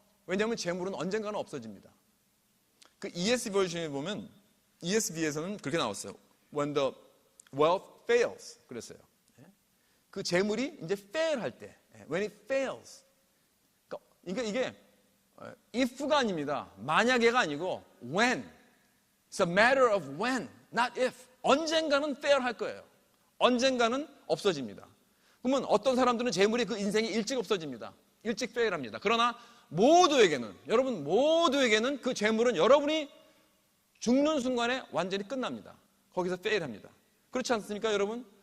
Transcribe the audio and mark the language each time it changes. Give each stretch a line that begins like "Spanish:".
Korean: 왜냐하면 재물은 언젠가는 없어집니다. 그 ESV 버전에 보면 ESV에서는 그렇게 나왔어요.
English: When the wealth fails.
Korean: 그랬어요. 그 재물이 이제 fail 할 때
English: when it fails.
Korean: 그러니까 이게 if가 아닙니다. 만약에가 아니고 when.
English: It's a matter of when, not if.
Korean: 언젠가는 fail 할 거예요. 언젠가는 없어집니다. 그러면 어떤 사람들은 재물이 그 인생이 일찍 없어집니다. 일찍 fail 합니다. 그러나 모두에게는, 여러분 모두에게는 그 재물은 여러분이 죽는 순간에 완전히 끝납니다. 거기서 fail 합니다. 그렇지 않습니까, 여러분?